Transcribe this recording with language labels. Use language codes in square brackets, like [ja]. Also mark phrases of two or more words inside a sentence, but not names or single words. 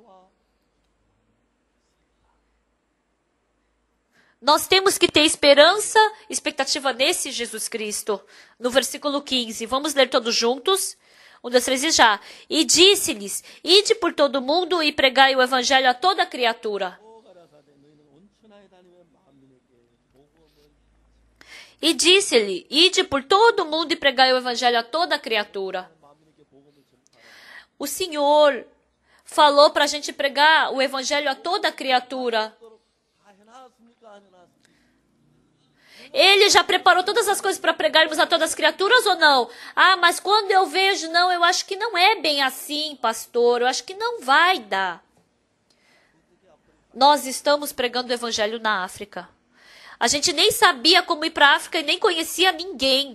[pt] Nós temos que ter esperança, expectativa nesse Jesus Cristo. No versículo 15, vamos ler todos juntos? 1, 2, 3 e já. E disse-lhes, ide por todo o mundo e pregai o evangelho a toda criatura. [ko] 가라사대 너희는 온천하에 다니며 만민에게 복음을 [pt] E disse-lhe, ide por todo o mundo e pregai o evangelho a toda criatura. [ko] 만민에게 복음을 전파하라. [pt] O Senhor falou para a gente pregar o evangelho a toda criatura. [ko] 다 해놨습니까? 안 해놨습니까? [pt] Ele já preparou todas as coisas para pregarmos a todas as criaturas ou não? Ah, mas quando eu vejo, não, eu acho que não é bem assim, pastor. Eu acho que não vai dar. Nós estamos pregando o evangelho na África. A gente nem sabia como ir para a África e nem conhecia ninguém.